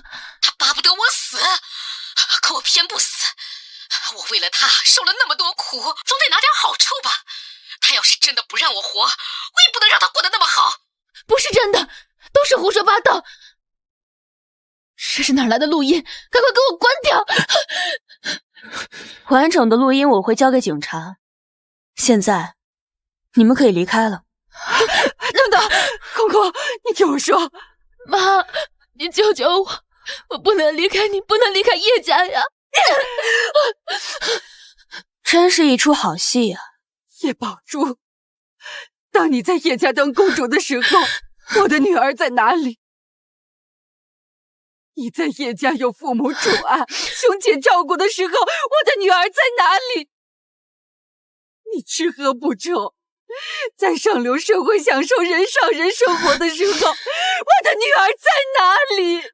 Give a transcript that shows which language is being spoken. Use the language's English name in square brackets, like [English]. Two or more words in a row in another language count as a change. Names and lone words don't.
[Chinese] 他巴不得我死，可我偏不死。我為了他受了那麼多苦，總得拿點好處吧。他要是真的不讓我活，我也不能讓他過得那麼好。不是真的，都是胡說八道。這是哪來的錄音？趕快給我關掉！完整的錄音我會交給警察。現在，你們可以離開了。等等，空空，你聽我說。媽，你救救我！我不能離開你，不能離開葉家呀！真是一出好戲呀！葉寶珠，當你在葉家當公主的時候，我的女兒在哪裡？你在葉家有父母寵愛、兄姐照顧的時候，我的女兒在哪裡？你吃喝不愁，在上流社會享受人上人生活的時候，我的女兒在哪裡？